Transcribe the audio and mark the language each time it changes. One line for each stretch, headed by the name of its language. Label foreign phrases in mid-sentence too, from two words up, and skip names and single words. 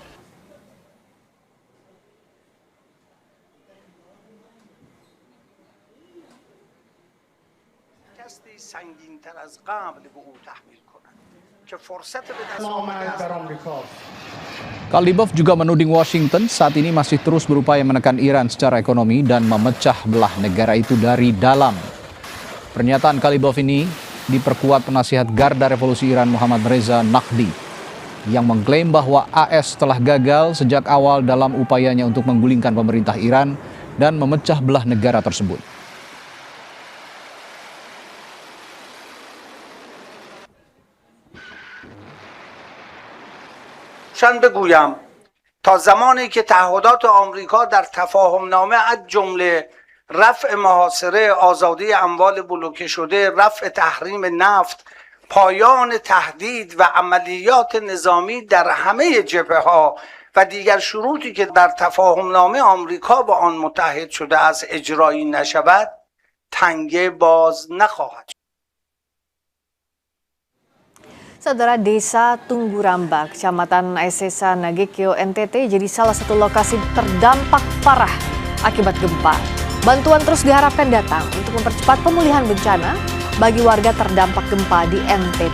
Indonesian: Kalibaf juga menuding Washington saat ini masih terus berupaya menekan Iran secara ekonomi dan memecah belah negara itu dari dalam. Pernyataan Kalibaf ini diperkuat penasihat Garda Revolusi Iran Muhammad Reza Naqvi yang mengklaim bahwa AS telah gagal sejak awal dalam upayanya untuk menggulingkan pemerintah Iran dan memecah belah negara tersebut.
Persian: چند بگویم تا زمانی که تعهدات آمریکا در تفاهم نامه از جمله رفع محاصره آزادی اموال بلوکه شده رفع تحریم نفت پایان تهدید و عملیات نظامی در همه جبهه‌ها و دیگر شروطی که در تفاهم نامه آمریکا با آن متحد شده است اجرایی نشود تنگه باز نخواهد شد.
Indonesian: Saudara, Desa Tungguramba, Kecamatan Aisesa, Nagekyo, NTT jadi salah satu lokasi terdampak parah akibat gempa. Bantuan terus diharapkan datang untuk mempercepat pemulihan bencana bagi warga terdampak gempa di NTT.